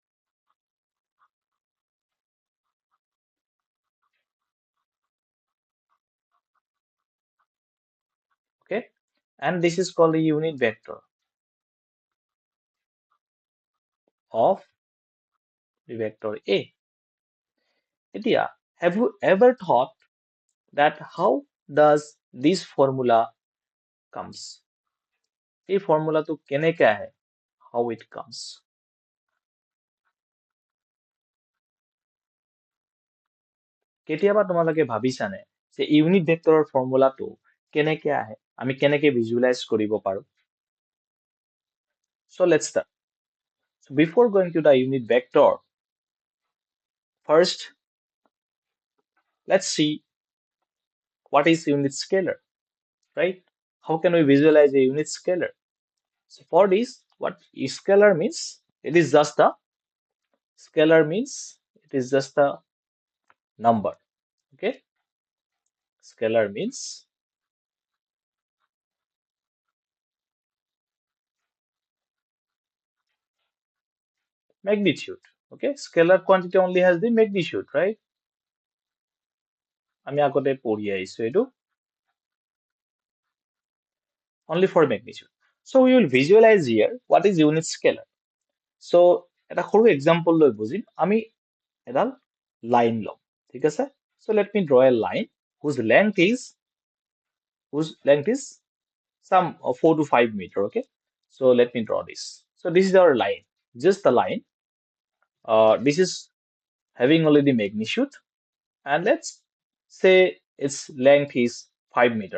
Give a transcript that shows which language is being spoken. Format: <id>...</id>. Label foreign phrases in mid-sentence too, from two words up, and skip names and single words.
<en>Okay, and this is called the unit vector of the vector A. Itia, have you ever thought that how does this formula comes?</en> <as>এই ফৰ্মুলাটো কেনেকে আহে,</as> <en>how it comes?</en> <as>কেতিয়াবা তোমালোকে ভাবিছানে যে</as> <en>unit vectorৰ</en> <as>ফৰ্মুলাটো কেনেকে আহে, আমি কেনেকে ভিজুৱেলাইজ কৰিব পাৰো?</as> <en>So let's start. So before going to the unit vector, first let's see what is unit scalar, right? How can we visualize a unit scalar? So for this, what scalar means, it is just a number. Okay, scalar means magnitude. Okay, scalar quantity only has the magnitude, right?</en> <as>আমি আগতে পঢ়ি আহিছো এটো</as> <en>only for magnitude. So we will visualize here what is unit scalar.</en> <as>So এটা সৰু example লৈ বুজিম, আমি এডাল লাইন লম, ঠিক আছে?</as> <en>So let me draw a line whose length is some 4 to 5 meter. Okay, so let me draw this. So this is our line, just the line. This is having only the magnitude, and let's say its length is 5 meter.</en>